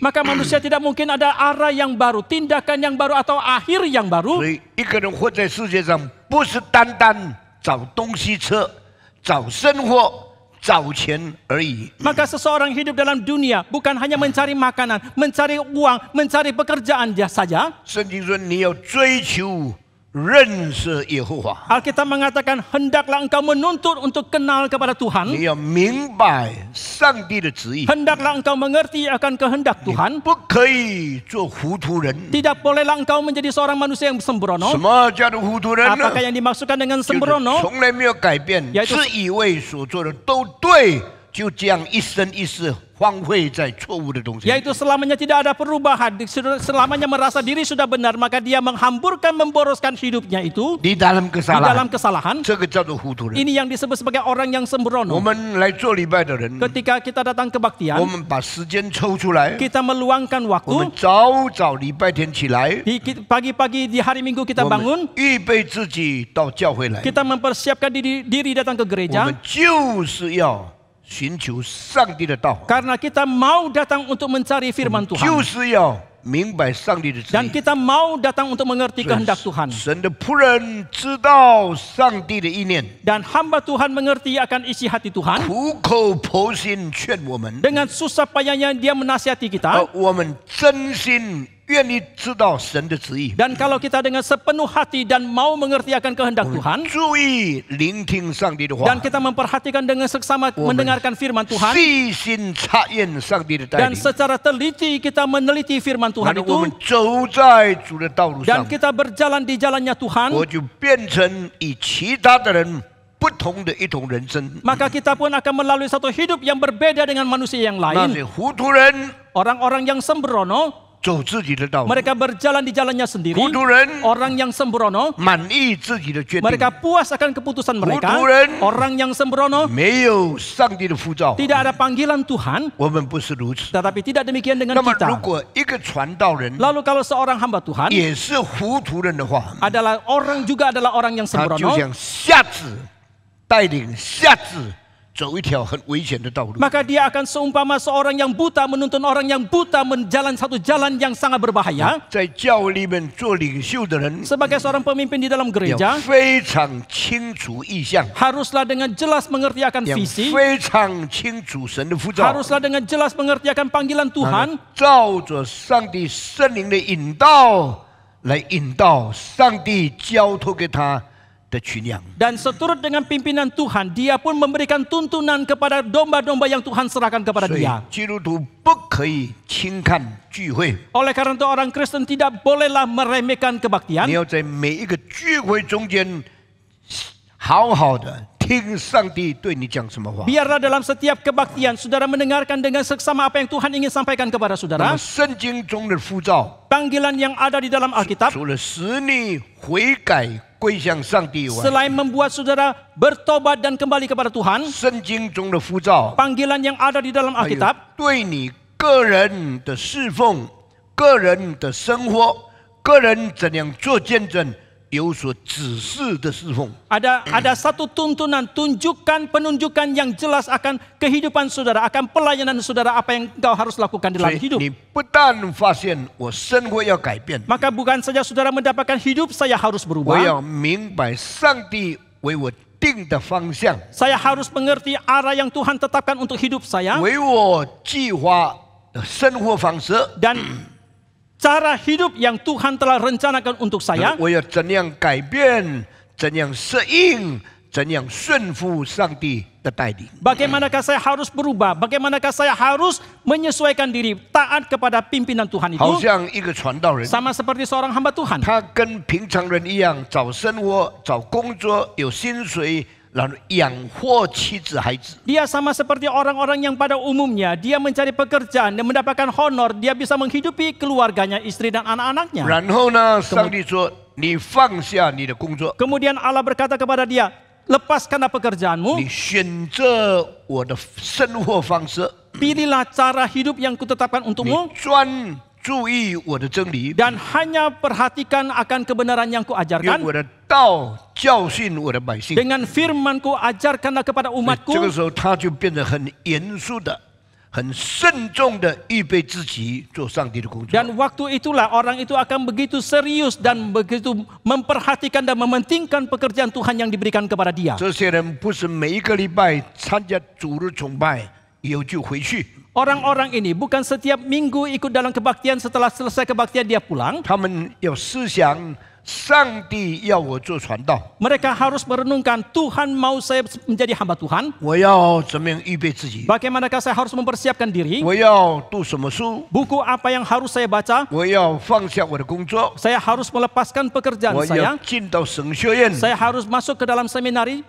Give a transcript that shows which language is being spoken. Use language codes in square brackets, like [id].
[id] maka manusia tidak mungkin ada arah yang baru, tindakan yang baru atau akhir yang [zh] 所 [id] baru. [zh] 以，一个人活在世界上，不是单单找东西吃、找生活、找钱而已。 [id] Maka seseorang hidup dalam dunia bukan hanya mencari makanan, mencari uang, mencari pekerjaan saja. [zh] 圣经说，你要追求认识耶和华， [id] Alkitab mengatakan hendaklah engkau menuntut untuk kenal kepada Tuhan. [zh] 你要明白上帝的旨意， [id] Hendaklah engkau mengerti akan kehendak Tuhan. [zh] 不可以做糊涂人。 [id] Tidak bolehlah engkau menjadi seorang manusia yang [zh] 什 [id] sembrono. [zh] 么叫做糊涂人呢？ [id] Apakah yang dimaksudkan dengan [zh] 就是 [id] sembrono? [zh] 从来没有改变， [id] Yaitu- [zh] 自以为所做的都对，就这样一生一世荒废在错误的东西。 [id] Yaitu selamanya tidak ada perubahan, selamanya merasa diri sudah benar, maka dia menghamburkan, memboroskan hidupnya itu [zh] 你 [id] dalam di kesalahan， dalam kesalahan. [zh] 这个叫做糊涂人。 [id] Ini yang disebut sebagai orang yang [zh] 我 [id] sembrono. [zh] 们来做礼拜的人， [id] Ketika kita datang [zh] 我 [id] kebaktian, [zh] 们把时间抽出来， [id] kita meluangkan [zh] 我们 [id] waktu. [zh] 早礼拜天起来， [id] Pagi-pagi di hari Minggu kita [zh] 我们 [id] bangun, [zh] 预备自己到教会来， [id] kita mempersiapkan diri datang ke gereja [zh] 们就是要寻求上帝的道， [id] karena kita mau datang untuk mencari firman [zh] 就 [id] Tuhan [zh] 是要明白上帝的旨 [id] dan [zh] 意。 [id] kita mau datang untuk mengerti kehendak Tuhan [zh] 神的仆人知道上帝的意念， [id] dan hamba Tuhan mengerti akan isi hati Tuhan [zh] 苦口婆心劝我们， [id] dengan susah payahnya dia menasihati kita [zh] 我们真心愿意知道神的旨意， [id] dan kalau kita dengan sepenuh hati dan mau mengerti akan kehendak Tuhan [zh] 注意聆听上帝的话 [id] dan，kita memperhatikan dengan seksama mendengarkan firman Tuhan [zh] 细心察验上帝的带 [id] dan [zh] 领， [id] secara teliti kita meneliti firman Tuhan [zh] 然后 [id] itu [zh] 我们走在主的道路 [id] dan [zh] 上， [id] kita berjalan di jalannya Tuhan [zh] 我就变成与其他的人不同的一种人生。 [id] maka kita pun akan melalui satu hidup yang berbeda dengan manusia yang [zh] 那 [id] lain. [zh] 些糊涂人 [id] Orang-orang yang sembrono [zh] 走自己的道路， [id] mereka berjalan di jalannya sendiri. [zh] 糊涂人 [id] Orang yang sembrono [zh] 满意自己的决定， [id] mereka puas akan keputusan mereka. Kuturan. Orang yang sembrono [zh] 没有上帝的呼召， [id] tidak ada panggilan Tuhan, [zh] 我们不是如此。 [id] tetapi tidak demikian dengan [zh] 那么，如 [id] kita. [zh] 果一个传道人 [id] Lalu kalau seorang hamba Tuhan [zh] 也是糊涂人的话， [id] adalah orang juga adalah orang yang [zh] 他就 [id] sembrono, [zh] 像瞎子带领瞎子走一条很危险的道路。 [id] maka dia akan seumpama seorang yang buta menuntun orang yang buta menjalan satu jalan yang sangat berbahaya. [zh] 在教会里面做领袖的人， [id] Sebagai seorang pemimpin di dalam [zh] 要 [id] gereja, [zh] 非常清楚意向， [id] haruslah dengan jelas mengerti akan [zh] 要 [id] visi, [zh] 非常清楚神的呼召， [id] haruslah dengan jelas mengerti akan panggilan [zh] 然 [id] Tuhan, [zh] 后照着上帝圣灵的引导来引导上帝交托给他的群羊。 [id] dan seturut dengan pimpinan Tuhan, dia pun memberikan tuntunan kepada domba-domba yang Tuhan serahkan kepada [zh] 所以 [id] dia. [zh] 基督徒不可以轻看聚会， [id] Oleh karena itu orang Kristen tidak bolehlah meremehkan [zh] 你 [id] kebaktian. [zh] 要在每一个聚会中间好好的听上帝对你讲什么话。 [id] Biarlah dalam setiap kebaktian, saudara mendengarkan dengan seksama apa yang Tuhan ingin sampaikan kepada [zh] 那 [id] saudara. [zh] 么圣经中的呼召， [id] Panggilan yang ada di dalam Alkitab, [zh] 除了使你悔改归向上帝以外， [id] selain membuat saudara bertobat dan kembali kepada Tuhan, [zh] 圣经中的呼召 [id] panggilan yang ada di dalam [zh] 还有 [id] Alkitab [zh] 对你个人的侍奉、个人的生活、个人怎样做见证有所指示的侍奉。 [id] ada satu tuntunan, penunjukan yang jelas akan kehidupan saudara, akan pelayanan saudara, apa yang engkau harus lakukan [zh] 所 [id] dalam hidup. [zh] 你不但发现我生活要改变， [id] Maka bukan saja saudara mendapatkan hidup, saya harus [zh] 我 [id] berubah. [zh] 要明白上帝为我定的方向， [id] Saya harus mengerti arah yang Tuhan tetapkan untuk hidup saya [zh] 为我计划的生活方式。 [id] dan cara hidup yang Tuhan telah rencanakan untuk saya. [zh] 我要怎样改变，怎样适应，怎样顺服上帝的带领。 [id] Bagaimanakah saya harus berubah? Bagaimanakah saya harus menyesuaikan diri, taat kepada pimpinan Tuhan [zh] 好 [id] itu? [zh] 像一个传道人， [id] Sama seperti seorang hamba Tuhan. [zh] 他跟平常人一样，找生活、找工作，有薪水，然后养活妻子孩子。 [id] Dia sama seperti orang-orang yang pada umumnya, dia mencari pekerjaan dan mendapatkan honor, dia bisa menghidupi keluarganya, istri dan anak-anaknya. [zh] 然后呢，上帝说：“你放下你的工作， [id] Kemudian Allah berkata kepada dia, lepaskanlah pekerjaanmu, [zh] 你选择我的生活方式， [id] pilihlah cara hidup yang kutetapkan [zh] 你 [id] untukmu, [zh] 专注意我的真理， [id] dan hanya perhatikan akan kebenaran yang [zh] 用 [id] kuajarkan. [zh] 我的道教训我的百姓。” [id] Dengan firmanku ajarkanlah kepada [zh] 这个 [id] umatku. [zh] 时候，他就变得很严肃的、很慎重的预备自己做上帝的工作。 [id] Dan waktu itulah orang itu akan begitu serius dan begitu memperhatikan dan mementingkan pekerjaan Tuhan yang diberikan kepada dia. [zh] 这些人不是每一个礼拜参加主日崇拜以后就回去， [id] Orang-orang ini bukan setiap minggu ikut dalam kebaktian, setelah selesai kebaktian dia pulang. [zh] 他们要思想上帝要我做传道， [id] Mereka harus merenungkan, Tuhan mau saya menjadi hamba Tuhan. [zh] 我要怎么样预备自己？ [id] Bagaimanakah saya harus mempersiapkan diri? [zh] 我要读什么书？ [id] Buku apa yang harus saya baca? [zh] 我要放下我的工作， [id] Saya harus melepaskan pekerjaan [zh] 我 [id] saya. [zh] 要进到神学院 [id] Saya harus masuk ke dalam seminari